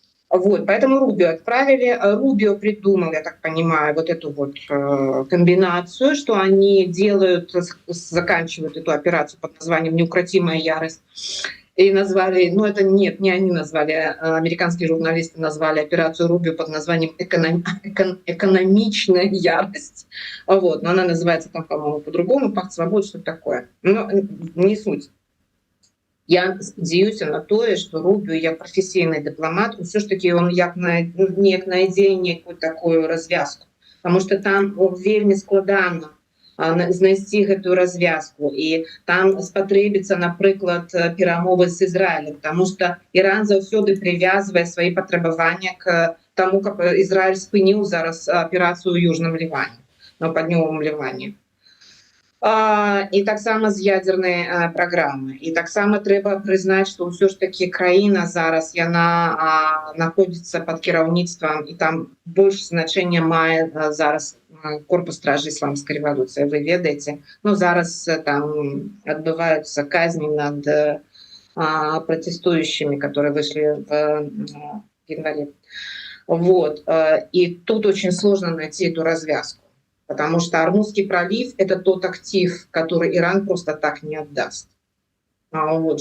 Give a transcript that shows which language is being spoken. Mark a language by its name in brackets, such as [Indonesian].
[Russian] Вот, поэтому Рубио отправили. Рубио придумал, я так понимаю, вот эту вот комбинацию, что они делают, заканчивают эту операцию под названием «Неукротимая ярость». И назвали, ну это нет, не они назвали, американские журналисты назвали операцию Рубио под названием «Экономичная ярость». Вот, но она называется там, по-моему, по-другому, «Пакт свободы», что-то такое. Но не суть. [Belarusian] Я спадзяюся на тое, што Рубіо як прафесійны дыпламат усё ж такі ён неяк найдзе нейкую такую развязку, [Russian] потому что [Belarusian] там вельмі складана знайсці гэтую развязку, і там спатрэбіцца, напрыклад, перамовы з Ізраілем, потому что Іран заўсёды прывязвае свае патрабавання к таму, каб Ізраіль спыніў зараз аперацыю ў Южным Ліване, на паўднёвым Ліване. І таксама з ядзернай праграмы. І таксама трэба прызнаць, што ўсё ж такі краіна зараз яна знаходзіцца пад кіраўніцтвам, і там больш значэнне мае зараз корпус стражы ісламскай рэвалюцыі. Вы ведаеце, ну зараз там адбываюцца казні над [Russian] протестующими, которые вышли в январе. Вот. И тут очень сложно найти эту развязку. Потому что Ормузский пролив – это тот актив, который Иран просто так не отдаст. Вот.